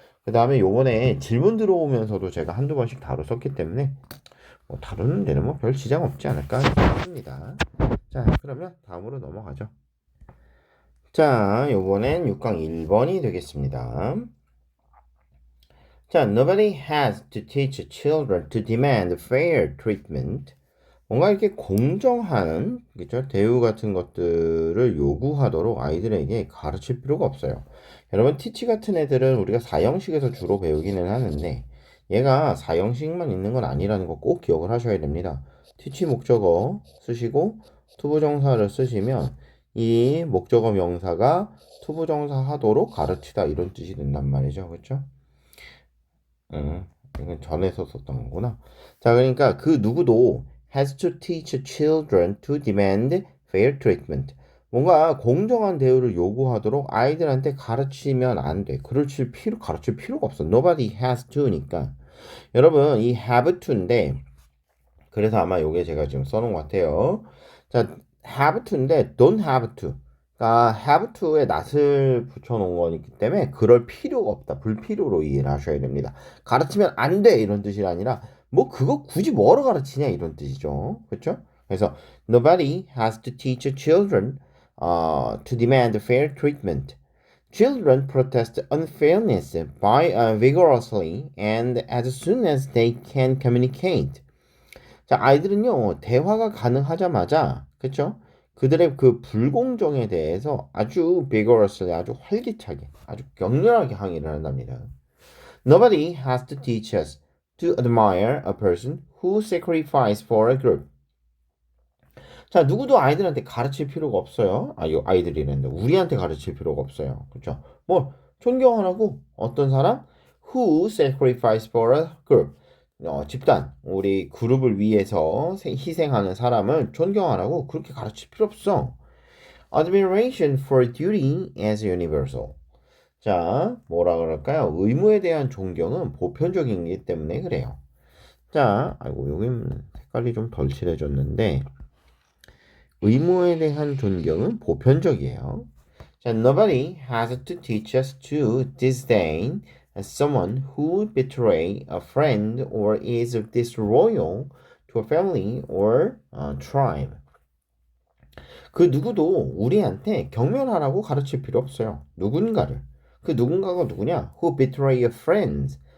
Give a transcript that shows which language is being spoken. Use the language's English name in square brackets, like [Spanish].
[Korean] 그 다음에 요번에 질문 들어오면서도 제가 한두 번씩 다뤘었기 때문에 뭐 다루는 데는 뭐 별 지장 없지 않을까 싶습니다. 자, 그러면 다음으로 넘어가죠. 자, 요번엔 6강 1번이 되겠습니다. [English] 자, nobody has to teach children to demand fair treatment. [Korean] 뭔가 이렇게 공정한 그렇죠? 대우 같은 것들을 요구하도록 아이들에게 가르칠 필요가 없어요. 여러분 티치 같은 애들은 우리가 4형식에서 주로 배우기는 하는데 얘가 4형식만 있는 건 아니라는 거 꼭 기억을 하셔야 됩니다. 티치 목적어 쓰시고 투부정사를 쓰시면 이 목적어 명사가 투부정사 하도록 가르치다 이런 뜻이 된단 말이죠. 그렇죠? 이건 전에서 썼던 거구나. [English] 자, 그러니까 [Korean] 그 누구도 [English] has to teach children to demand fair treatment. [Korean] 뭔가 공정한 대우를 요구하도록 아이들한테 가르치면 안 돼. 가르칠 필요가 없어. [English] Nobody has to니까. [Korean] 여러분, 이 [English] have to [Korean] 인데, 그래서 아마 요게 제가 지금 써놓은 것 같아요. 자, have to인데, [English] don't have to. [Korean] 그러니까 [English] have to [Korean] 에 낫을 붙여놓은 거기 때문에 그럴 필요가 없다. 불필요로 이해를 하셔야 됩니다. 가르치면 안 돼 이런 뜻이 아니라 뭐 그거 굳이 뭐로 가르치냐 이런 뜻이죠. 그렇죠? 그래서 [English] nobody has to teach children to demand fair treatment. Children protest unfairness by vigorously and as soon as they can communicate. [Korean] 자, 아이들은요, 대화가 가능하자마자, 그쵸? 그들의 그 불공정에 대해서 아주 vigorously, 아주 활기차게, 아주 격렬하게 항의를 한답니다. [English] Nobody has to teach us to admire a person who sacrifices for a group. [Korean] 자, 누구도 아이들한테 가르칠 필요가 없어요. 아이들이랬는데, 우리한테 가르칠 필요가 없어요. 그쵸? 뭐, 존경하라고 어떤 사람? [English] Who sacrifices for a group. [Korean] 집단, 우리 그룹을 위해서 희생하는 사람을 존경하라고 그렇게 가르칠 필요 없어. [English] Admiration for duty is universal. [Korean] 자, 뭐라 그럴까요? 의무에 대한 존경은 보편적이기 때문에 그래요. 자, 아이고, 여긴 색깔이 좀 덜 칠해졌는데, 의무에 대한 존경은 보편적이에요. [English] 자, nobody has to teach us to disdain someone who betray a friend or is disloyal to a family or tribe. [Korean] 그 누구도 우리한테 경멸하라고 가르칠 필요 없어요. 누군가를. 그 누군가가 누구냐? [English] Who betray a friend.